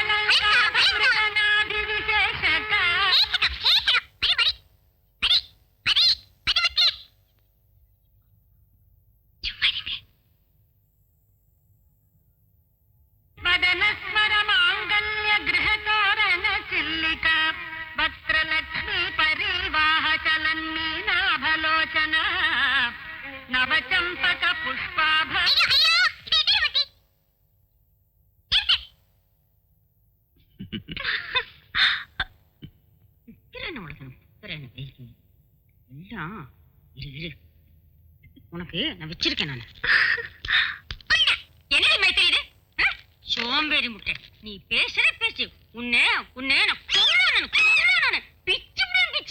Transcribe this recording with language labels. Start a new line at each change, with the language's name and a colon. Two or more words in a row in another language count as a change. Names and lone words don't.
Sanskrit: कलङ्काभिविशेषक वदनस्वर माङ्गल्य गृहतोरण चिल्लिक वक्त्रलक्ष्मी परिवाह चलन्मीनाभलोचन नवचम्पक पुष्पाभ
Tamil: உனக்கு நான் வச்சிருக்கேன் நான். என்ன மைத்திரி சோம்பேறி முட்டை, நீ பேசுற பேச்சு உன்னை உன்னை நான் கொல்லுவேன், பிச்சு பிச்சு.